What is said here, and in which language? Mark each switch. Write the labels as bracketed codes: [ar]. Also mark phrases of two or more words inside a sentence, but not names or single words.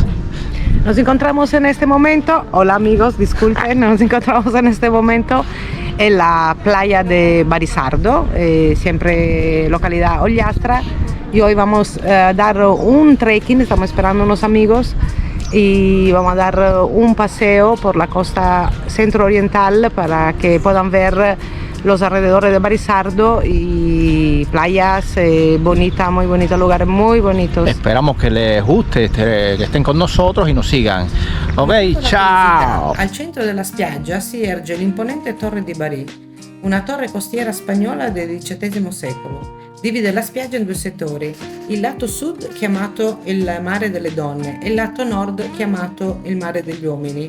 [es] Nos encontramos en este momento, hola amigos, disculpen, nos encontramos en este momento en la playa de Barisardo, siempre localidad Ollastra, y hoy vamos a dar un trekking, estamos esperando unos amigos y vamos a dar un paseo por la costa centro-oriental para que puedan ver los alrededores de Barisardo y playas bonitas, muy bonitos, lugares muy bonitos. Esperamos que les guste, que estén con nosotros y nos sigan. [it] Ok, ciao! Al centro della spiaggia si erge l'imponente Torre di Bari, una torre costiera spagnola del XVII secolo. Divide la spiaggia in due settori, il lato sud chiamato il mare delle donne e il lato nord chiamato il mare degli uomini.